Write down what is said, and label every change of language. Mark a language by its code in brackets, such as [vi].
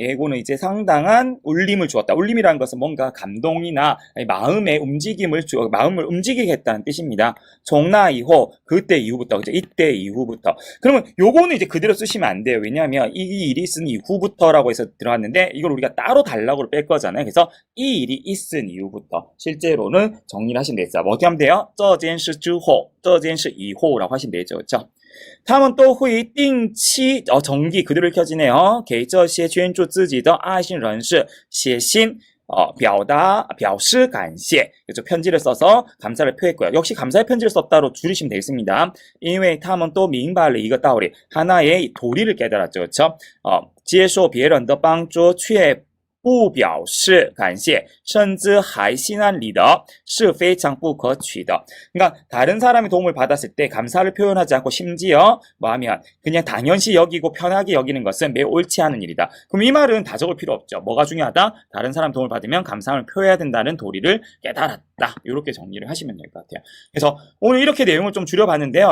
[ko] 이거는 이제 상당한 울림을 주었다. 울림이라는 것은 뭔가 감동이나 마음의 마음을 움직이게 했다는 뜻입니다. [zh] 从那以后, [ko] 그때 이후부터, 그죠? 이때 이후부터. 그러면 요거는 이제 그대로 쓰시면 안 돼요. 왜냐하면 이 일이 있은 이후부터라고 해서 들어갔는데 이걸 우리가 따로 단락으로 뺄 거잖아요. 그래서 이 일이 있은 이후부터 실제로는 정리를 하시면 되겠어요. 뭐 어떻게 하면 돼요? [zh] 这件事之后, 这件事以后 [ko] 라고 하시면 되죠. 그렇죠? 다음은 또 [zh] 会定期 [ko] 정기 그대로 켜지네요. [zh] 给这些捐助自己的爱心人士写信 表示感谢. [ko] 그렇죠? 편지를 써서 감사를 표했고요. 역시 감사의 편지를 썼다로 줄이시면 되겠습니다. [zh] 因为他们都明白了一个道理, [ko] 하나의 도리를 깨달았죠. 그렇죠? [zh] 接受别人的帮助却不表示感谢甚至还心安理得是非常不可取的. [ko] 그러니까 다른 사람의 도움을 받았을 때 감사를 표현하지 않고 심지어 뭐하면 그냥 당연시 여기고 편하게 여기는 것은 매우 옳지 않은 일이다. 그럼 이 말은 다 적을 필요 없죠. 뭐가 중요하다? 다른 사람 도움을 받으면 감사함을 표해야 된다는 도리를 깨달았다. 이렇게 정리를 하시면 될 것 같아요. 그래서 오늘 이렇게 내용을 좀 줄여봤는데요.